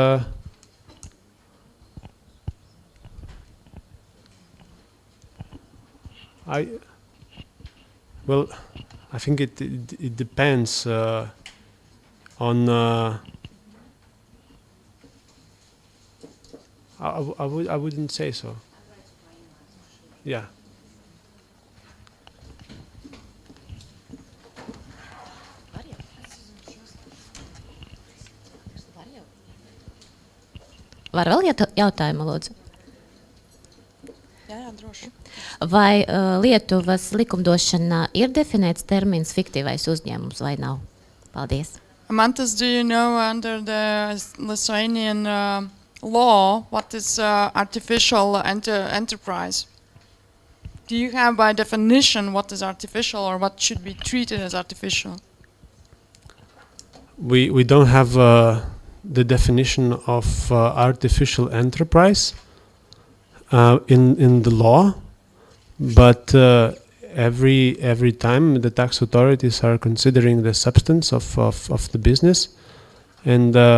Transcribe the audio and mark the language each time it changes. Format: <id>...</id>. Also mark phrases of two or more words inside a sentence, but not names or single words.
<en>I think it depends on. I wouldn't say so. Yeah.</en> <lv>Var vēl jautājumu, lūdzu? Jā, droši. Vai Lietuvas likumdošanā ir definēts termins fiktīvais uzņēmums vai nav? Paldies. Mantas,</lv> <en>do you know under the Lithuanian law what is artificial enterprise? Do you have by definition what is artificial or what should be treated as artificial? We don't have the definition of artificial enterprise in the law, but every time the tax authorities are considering the substance of the business, and</en>